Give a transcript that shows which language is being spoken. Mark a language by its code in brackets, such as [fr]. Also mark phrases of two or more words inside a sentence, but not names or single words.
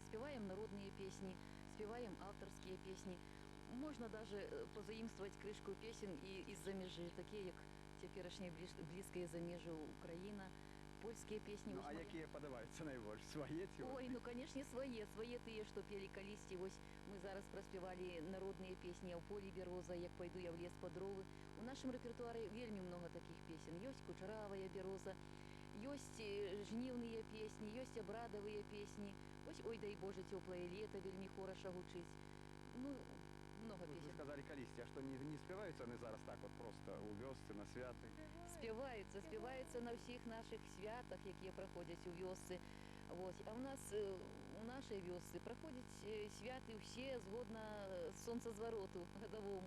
[ru] Спеваем народные песни, спеваем авторские песни. Можно даже позаимствовать крышку песен и из-за межи, такие как теперешние близкие замежу Украина, польские песни. [be] Ну, а якія падабаюцца найбольш? Свае ці? Ой, ну, конечно, свае тыя, што пелі калісьці. Вось мы зараз праспявалі народныя песні «А ў полі бяроза», «Як пайду я в лес па дровы». У нашым рэпертуары вельмі много такіх песен. Ёсць «Кучаравая бяроза», ёсць жніўныя песні, ёсць абрадавыя песні. Вось «Ой, дай Боже, цёплае лета» вельмі хораша гучыць. Ну, [ru] много песен. Вы сказали [be] калісьці, а што не спяваюцца яны зараз так вот просто у вёсцы на святы? Спяваюцца на ўсіх нашых святах, якія праходзяць у вёсцы. [ru] Вот. [be] А у нас у нашай вёсцы праходзяць святы ўсе згодна сонцазвароту гадавому.